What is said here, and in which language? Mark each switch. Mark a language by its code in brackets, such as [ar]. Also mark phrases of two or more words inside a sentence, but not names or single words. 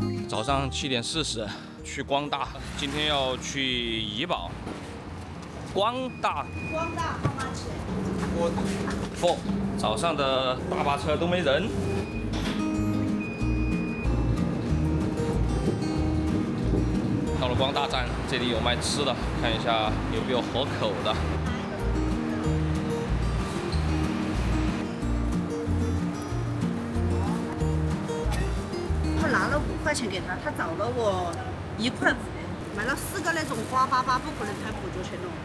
[zh] 早上7點40去光大，今天要去怡保。光大 [en] how much？ [zh] 4。早上的大巴车都没人。到了光大站，这里有賣吃的，看一下有没有合口的。拿了5塊錢給他，他找了我1塊5，買了4個那種瓜粑粑，不可能才5角錢哦。